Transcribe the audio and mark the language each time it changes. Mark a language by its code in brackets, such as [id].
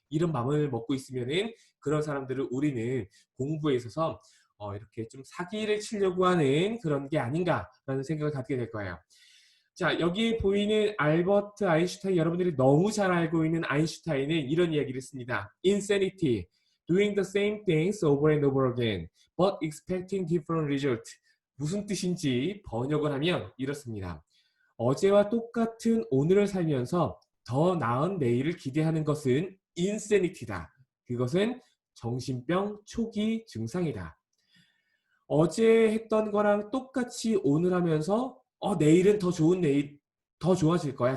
[ko] 이런 마음을 먹고 있으면은 그런 사람들을 우리는 공부에 있어서 이렇게 좀 사기를 치려고 하는 그런 게 아닌가라는 생각을 갖게 될 거예요. 자, 여기 보이는 알버트 아인슈타인, 여러분들이 너무 잘 알고 있는 아인슈타인은 이런 이야기를 했습니다. [en] Insanity, doing the same things over and over again, but expecting different results. [ko] 무슨 뜻인지 번역을 하면 이렇습니다. 어제와 똑같은 오늘을 살면서 더 나은 내일을 기대하는 것은 insanity다. 그것은 정신병 초기 증상이다. 어제 했던 거랑 똑같이 오늘 하면서 내일은 더 좋아질 거야.